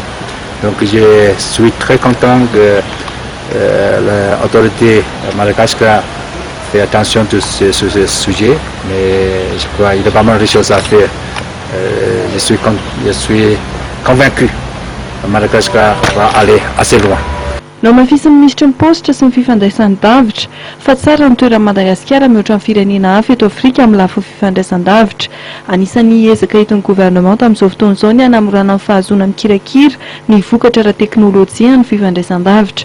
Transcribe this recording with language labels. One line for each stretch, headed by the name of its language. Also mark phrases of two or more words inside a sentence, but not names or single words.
French: Donc je suis très content que l'autorité madagascar fait attention sur ce sujet, mais je crois qu'il y a pas mal de choses à faire. Je suis convaincu que Madagascar va aller assez loin.
Malagasy: No mafisy ministra ny positra sy ny fifandraisan-davitra fa tsara ny toeran'i Madagasikara mihoatra ny firenena hafa eto Afrika amin'ny lafiny fifandraisan-davitra. Anisan'ny ezaka eton'ny gouvernement amin'izao fotoan'izao ny hanamorana ny fahazoana mikirakira ny vokatra ara-teknôlôjia ny fifandraisan-davitra.